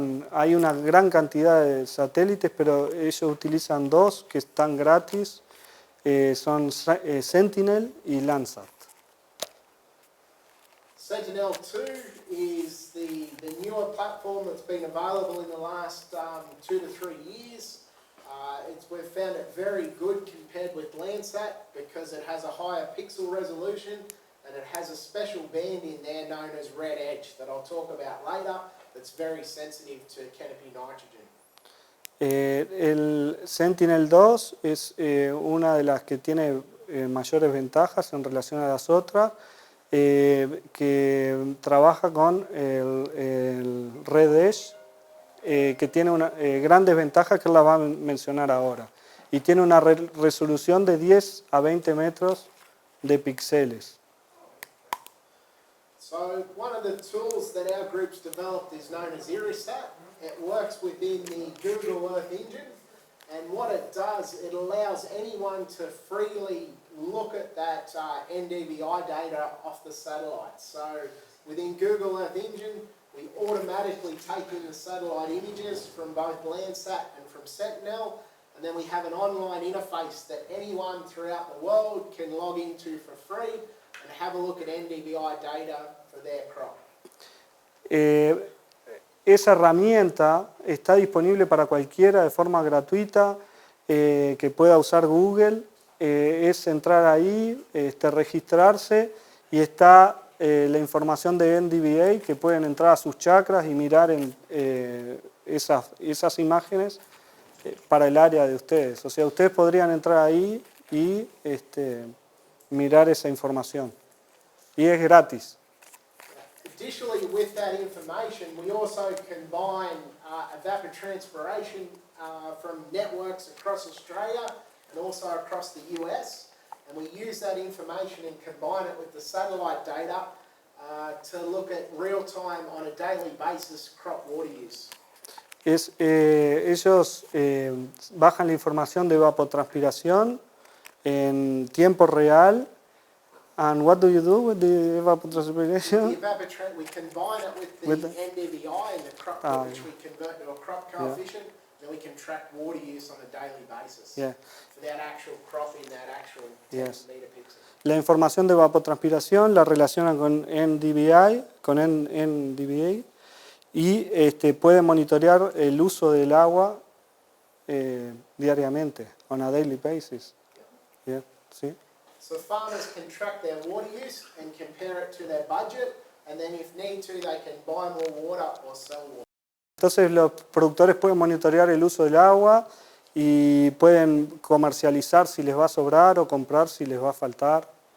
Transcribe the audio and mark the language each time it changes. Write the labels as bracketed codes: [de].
[es] Hay una gran cantidad de satélites, pero ellos utilizan dos que están gratis, son Sentinel y Landsat. [en] Sentinel-2 is the newer platform that's been available in the last 2 to 3 years. We've found it very good compared with Landsat because it has a higher pixel resolution and it has a special band in there known as red edge that I'll talk about later that's very sensitive to canopy nitrogen. [es] El Sentinel-2 es una de las que tiene mayores ventajas en relación a las otras, que trabaja con el Red Edge, que tiene grandes ventajas que él la va a mencionar ahora. Y tiene una resolución de 10 a 20 metros de píxeles. [en] So one of the tools that our group's developed is known as IRISAT. It works within the Google Earth engine, and what it does, it allows anyone to freely look at that NDVI data off the satellite. So within Google Earth engine, we automatically take in the satellite images from both Landsat and from Sentinel, and then we have an online interface that anyone throughout the world can log into for free and have a look at NDVI data for their crop. [es] Esa herramienta está disponible para cualquiera de forma gratuita que pueda usar Google. Es entrar ahí, registrarse y está la información de NDVI que pueden entrar a sus chacras y mirar esas imágenes para el área de ustedes. O sea, ustedes podrían entrar ahí y mirar esa información. Y es gratis. [en] Additionally, with that information, we also combine evapotranspiration from networks across Australia and also across the US. And we use that information and combine it with the satellite data to look at real time on a daily basis crop water use. [es] Ellos bajan la información de evapotranspiración en tiempo real. [en] And what do you do with the evapotranspiration? We combine it with the NDVI and the crop which we convert to a crop coefficient. Then we can track water use on a daily basis for that actual crop in that actual 10 meter pixel. [es] La información de evapotranspiración la relacionan con NDVI, y pueden monitorear el uso del agua diariamente, [en] on a daily basis. [es] ¿Sí? [en] So farmers can track their water use and compare it to their budget, and then if need to, they can buy more water or sell water. [es] Entonces los productores pueden monitorear el uso del agua y pueden comercializar si les va a sobrar o comprar si les va a faltar.